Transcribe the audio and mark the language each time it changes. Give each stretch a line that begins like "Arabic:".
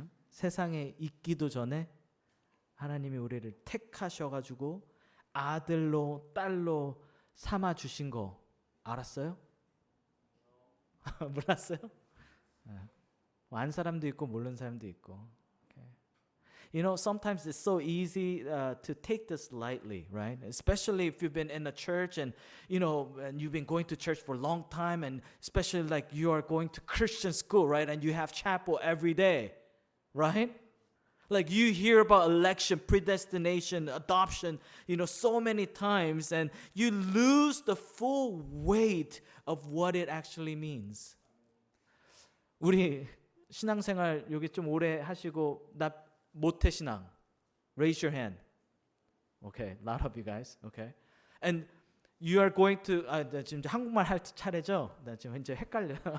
Korean: 세상에 있기도 전에 하나님이 우리를 택하셔가지고 아들로 딸로 삼아 주신 거 알았어요? 몰랐어요? 안 사람도 있고 모르는 사람도 있고.
English: You know, sometimes it's so easy to take this lightly, right? Especially if you've been in a church and, you know, and you've been going to church for a long time, and especially like you are going to Christian school, right? And you have chapel every day, right? Like you hear about election, predestination, adoption, so many times, and you lose the full weight of what it actually means.
Korean: 우리 신앙생활 여기 좀 오래 하시고 나 모태 신앙.
English: Raise your hand. Okay, a lot of you guys. Okay, and you are going to.
Korean: 나 지금 한국말 할 차례죠? 나 지금 이제 헷갈려.